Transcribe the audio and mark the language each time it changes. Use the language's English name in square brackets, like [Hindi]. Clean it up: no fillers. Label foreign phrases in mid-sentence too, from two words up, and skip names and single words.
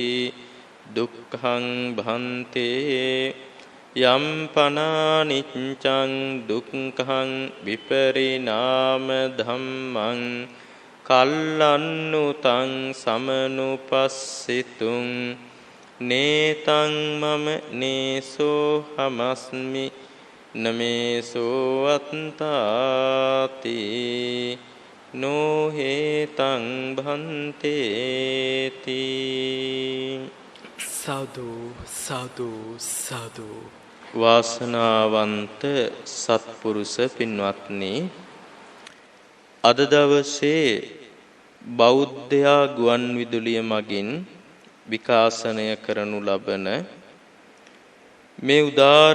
[Pali] දුක්ඛං භන්තේ යම් පනා නිච්ඡං දුක්ඛං විපරිණාම ධම්මං කල්ලන්නුතං සමනුපස්සිතුං නේතං මම නේසෝ හමස්මි නමේසෝ අත්තාති නොහේතං භන්තේති [Sinhala] සාදු සාදු සාදු. වාසනාවන්ත සත්පුරුෂ පින්වත්නි, අද දවසේ බෞද්ධයා ගුවන් විදුලිය මගින් විකාශනය කරනු ලබන මේ උදාර